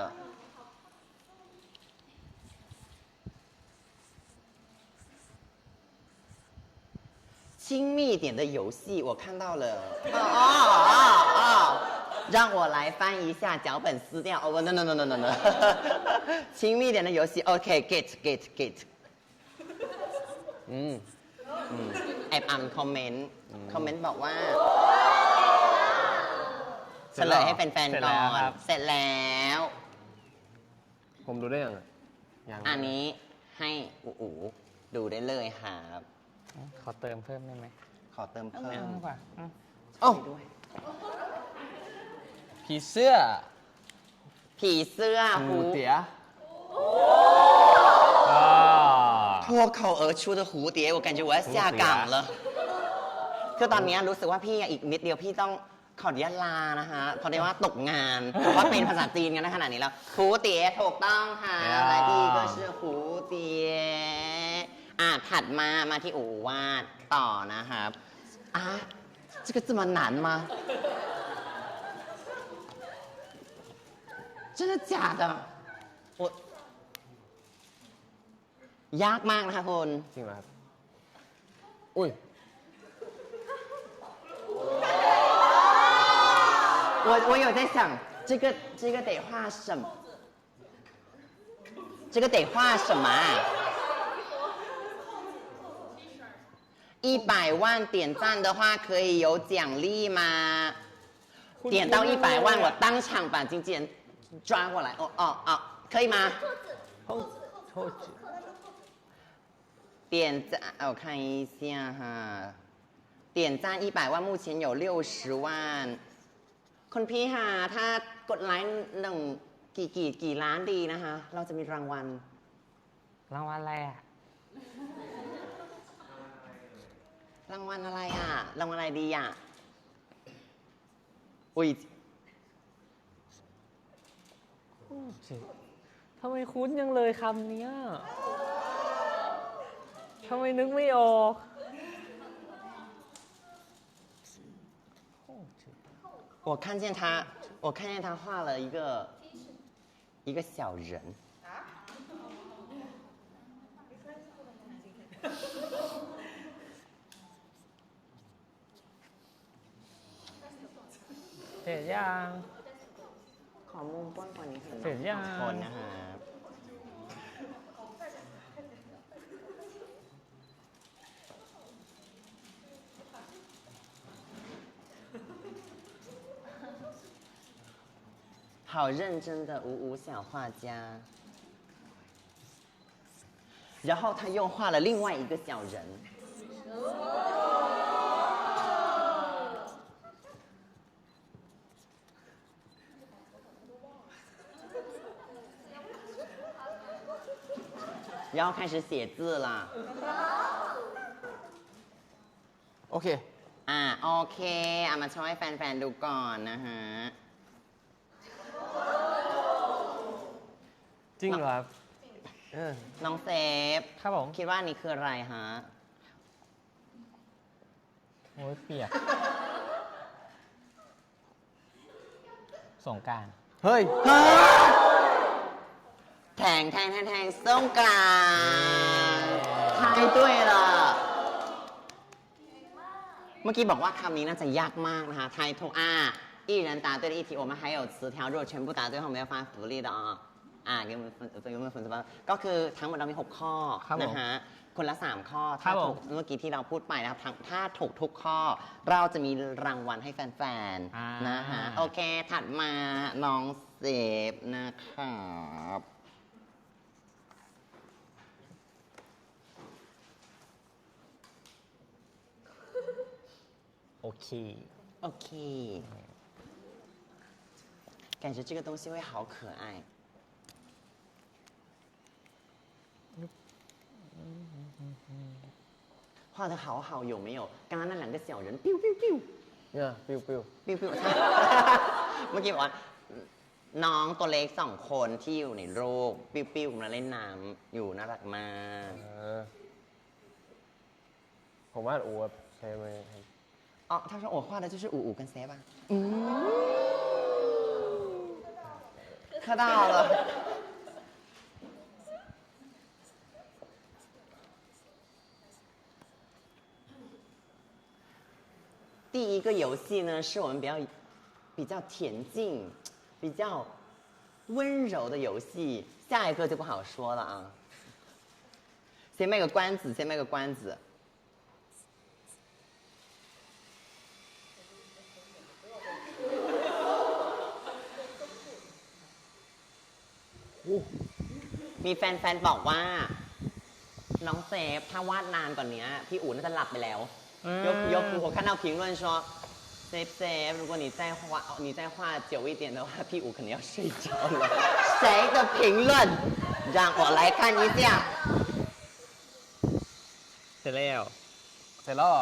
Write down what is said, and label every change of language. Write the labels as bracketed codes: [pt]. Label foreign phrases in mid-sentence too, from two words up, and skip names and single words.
[zh] 亲密一点的游戏我看到了让我来翻一下脚本撕掉no 亲密一点的游戏 [en] OK get [th] แอบอ่านคอมเมนต์บอกว่าเฉลยให้แฟนๆก่อนเสร็จแล้ว ผมดูได้ยังยัง อันนี้ให้อูดูได้เลยครับ ขอเติมเพิ่มได้ไหม ขอเติมเพิ่ม ดีกว่า เอ้า ด้วย ผีเสื้อ ผีเสื้อ หูเตี๋ย [zh] 脱口而出的蝴蝶我感觉我要下岗了 [th] คือตอนนี้รู้สึกว่าพี่ อีกนิดเดียวพี่ต้องขออนุญาตลานะคะเพราะได้ว่าตกงานเพราะว่าเป็นภาษาจีนกันนะขนาดนี้แล้วหูเตี๋ยถูกต้องค่ะและดีก็ชื่อหูเตี๋ยถัดมาที่อูวาดต่อนะครับ [zh] 这个这么难吗真的假的 [th] ยากมากนะคะคุณ จริงเหรอครับ อุ้ย [zh] 我有在想这个得画什么这个得画什么100万点赞的话可以有奖励吗点到100万我当场把经纪人抓过来可以吗点赞我看一下哈点赞100万目前有60万 [th] คุณพี่ค่ะถ้ากดไลค์กี่ล้านดีนะคะเราจะมีรางวัล รางวัลอะไรอ่ะ รางวัลอะไรอ่ะ รางวัลอะไรดีอ่ะ อุ้ย ทำไมคุ้นยังเลยคำเนี้ยทำไมนึกไม่ออก [zh] 我看见他画了一个小人。 [th] เสร็จยัง ขอมุมกว้างกว่านี้เห็น เสร็จยัง สองคนนะครับ [zh] 好认真的五小画家，然后他又画了另外一个小人。然后开始写字了。 [th] โอเค โอเคเอามาโชว์ให้แฟนๆดูก่อนนะฮะ จริงเหรอครับ น้องเซฟ ครับผม คิดว่านี่คืออะไรฮะ โอ้ยเปียกสงกรานต์ เฮ้ย แทงสงกรานต์ [zh] 猜对了 [th] เมื่อกี้บอกว่าคำนี้น่าจะยากมากนะคะทายถูก [zh] 一人答对了一题我们还有词条如果全部答对的话我们要发福利的给我们粉丝 [th] ก็คือทั้งหมดเรามี6ข้อนะฮะคนละ3ข้อถ้าถูกเมื่อกี้ที่เราพูดไปนะครับถ้าถูกทุกข้อเราจะมีรางวัลให้แฟนๆนะฮะโอเคถัดมาน้องเซฟนะครับ โอเค [zh] OK，感觉这个东西会好可爱。画的好好，有没有？刚刚那两个小人，biu biu biu， [th] เนี่ยปิวปิว biu biu เมื่อกี้บอกว่าน้องตัวเล็ก2 คนที่อยู่ในรูปปิ้วปิ้วมาเล่นน้ำอยู่น่ารักมาก ผมว่าอูใช่ไหม [zh] 哦，他说我画的就是五跟谁吧？磕到了。第一个游戏呢，是我们比较恬静、比较温柔的游戏，下一个就不好说了啊。先卖个关子，先卖个关子。 [th] มีแฟนๆบอกว่าน้องเซฟถ้าวาดนานกว่านี้พี่อู๋น่าจะหลับไปแล้ว [zh] 我看到评论说Safe，如果你再画久一点的话，屁股可能要睡着了。谁的评论？让我来看一下。 [th] เสร็จแล้ว เสร็จแล้วเหรอ